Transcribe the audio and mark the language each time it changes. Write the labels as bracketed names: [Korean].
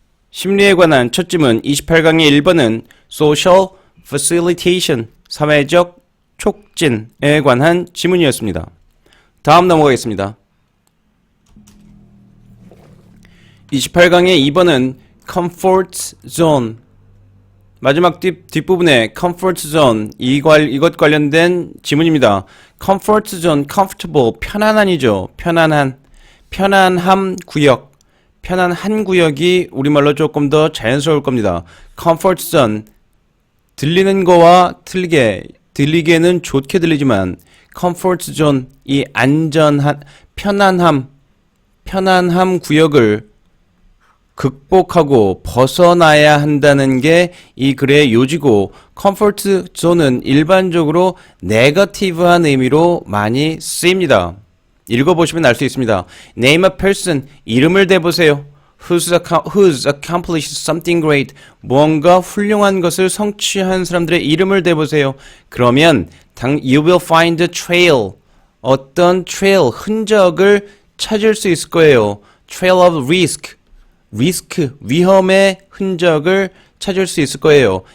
[Korean] 심리에 관한 첫 질문 28강의 1번은 Social Facilitation, 사회적 촉진에 관한 지문이었습니다. 다음 넘어가겠습니다. 28강의 2번은 Comfort Zone, 마지막 뒷부분에 comfort zone 이것 관련된 지문입니다. comfort zone, comfortable 편안한이죠. 편안함 구역. 편안한 구역이 우리말로 조금 더 자연스러울 겁니다. comfort zone 들리는 거와 틀리게 들리게는 좋게 들리지만 comfort zone 이 안전한 편안함 구역을 극복하고 벗어나야 한다는 게 이 글의 요지고 컴포트 존은 일반적으로 네거티브한 의미로 많이 쓰입니다. 읽어보시면 알 수 있습니다. [English] Name a person, [Korean] 이름을 대보세요. [English] Who's accomplished something great, [Korean] 무언가 훌륭한 것을 성취한 사람들의 이름을 대보세요. 그러면 [English] you will find a trail, [Korean] 어떤 trail, 흔적을 찾을 수 있을 거예요. [English] Trail of risk, [Korean] 위험의 흔적을 찾을 수 있을 거예요.